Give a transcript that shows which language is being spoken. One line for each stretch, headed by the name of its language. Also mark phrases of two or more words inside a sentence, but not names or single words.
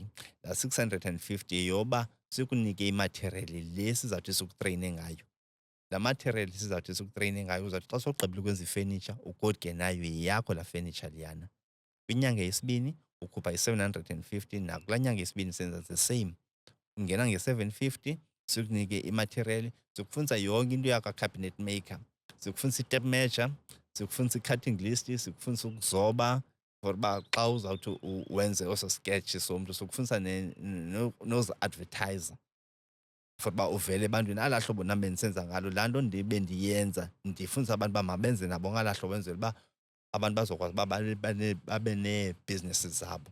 Xhosa: Laa 650 yeyoba sikunike imaterial le sizawuthi sikutreyine ngayo. Laa material sizawuthi sikutreyine ngayo uzawuthi xa sowugqibile ukwenza ifenitsha ugoduke nayo yeyakho laa fenitsha leyana. Kwinyanga yesibini ukhupha i-750, nakulaa nyanga yesibini senza
English: the same.
Xhosa: Ungena nge-750 sikunike imaterial, sikufundisa yonke into yakwa-
English: cabinet maker.
Xhosa: Sikufundisa i-
English: tape measure,
Xhosa: sikufundisa i-
English: cutting list,
Xhosa: sikufundisa ukuzoba for uba xa uzawuthi wenze oso sketch somntu, sikufundisa nozi-advertiser for uba uvele ebantwini alaa hlobo nam bendisenza ngalo. Laa nto bendiyenza ndifundisa abantu uba mabenze nabo ngalaa hlobo enzela uba abantu bazokwazi uba babe neebhizinesi zabo.